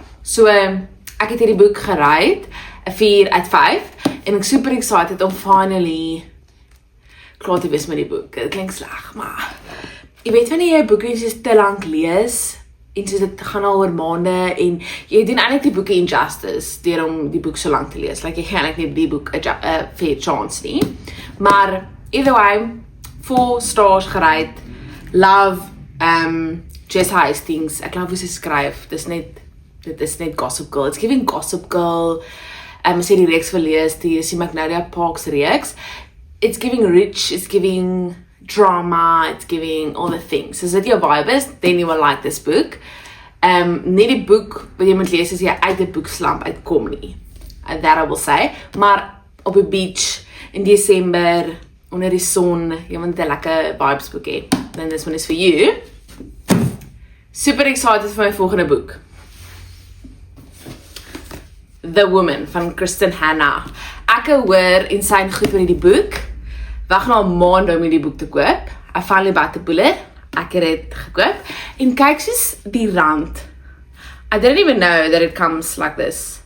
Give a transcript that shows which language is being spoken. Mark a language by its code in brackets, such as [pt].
[af] So, ek het hierdie boek gerate, 'n 4 uit 5, en ek super excited om finally klaar te wees met die boek. Dit klink sleg, maar jy weet wanneer jy 'n boek soos te lank lees, en soos dit gaan al oor maande, en jy doen eintlik die boeke injustice, deur om die boek so lank te lees. Like, jy gaan eintlik nie die boek 'n fair chance nie. Maar, either way, 4 stars gerate, love, Jess Hastings, ek love hoe sy skryf, dit is net Gossip Girl, [en] it's giving Gossip Girl, [af] as jy die reeks wil lees, die Magnolia Parks reeks, [en] it's giving rich, it's giving drama, it's giving all the things. [af] So as dit jou vibe is, [en] then you will like this book. [af] Nie die boek wat jy moet lees as jy uit die boekslamp uitkom nie, [en] that I will say, [af] maar op die beach, in December, onder die son, jy moet 'n lekker vibes boek hê, [en] then this one is for you. [af] Super excited vir my volgende boek. The Woman van Kristen Hanna. Ek hoor insane goed oor die boek. Wag nou 'n maand om die boek te koop. [en] I finally bought the bullet. [af] Ek het dit gekoop. En kyk soos die rand. [en] I didn't even know that it comes like this.